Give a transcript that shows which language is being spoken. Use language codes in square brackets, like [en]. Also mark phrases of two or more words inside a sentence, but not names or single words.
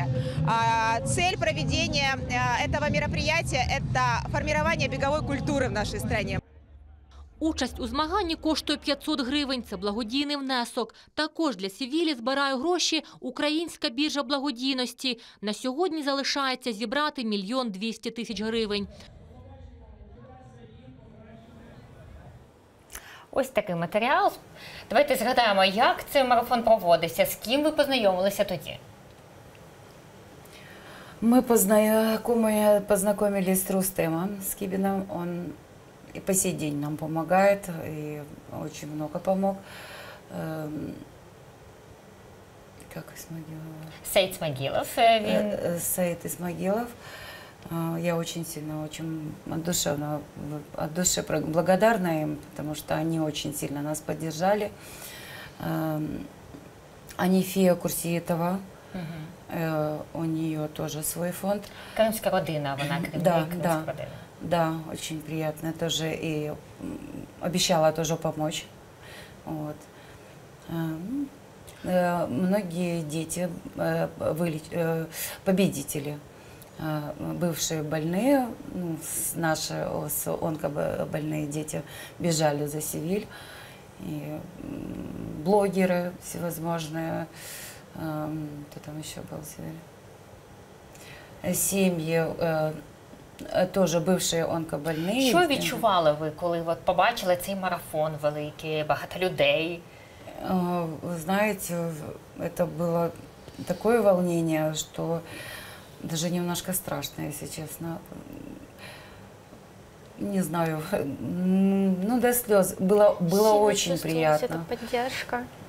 [ru] Цель проведения этого мероприятия – это формирование беговой культуры в нашей стране. [uk] Участь у змаганні коштує 500 гривень. Це благодійний внесок. Також для Севілі збирає гроші Українська біржа благодійності. На сьогодні залишається зібрати 1 200 000 гривень. Ось такий матеріал. Давайте згадаємо, як цей марафон проводився, з ким ви познайомилися тоді? [ru] Мы познакомились с Рустемом Скибиным. Он и по сей день нам помогает, и очень много помог. Как Исмагилов? Саїд Ісмагілов. Саид Исмагилов. Я очень сильно, очень от души благодарна им, потому что они очень сильно нас поддержали. Анифия Курсиетова. У нее тоже свой фонд. [uk] Кримська родина, вона Кримська родина. [ru] Да, очень приятно тоже, и обещала тоже помочь. Вот. Многие дети, победители, бывшие больные, наши онкобольные дети бежали за Севиль, и блогеры всевозможные. Кто там еще был? Семьи, тоже бывшие онкобольные. [uk] Що відчували ви, коли побачили цей марафон великий, багато людей? [ru] Вы знаете, это было такое волнение, что даже немножко страшно, если честно. не знаю, ну до слез. Было очень приятно. Это поддержка.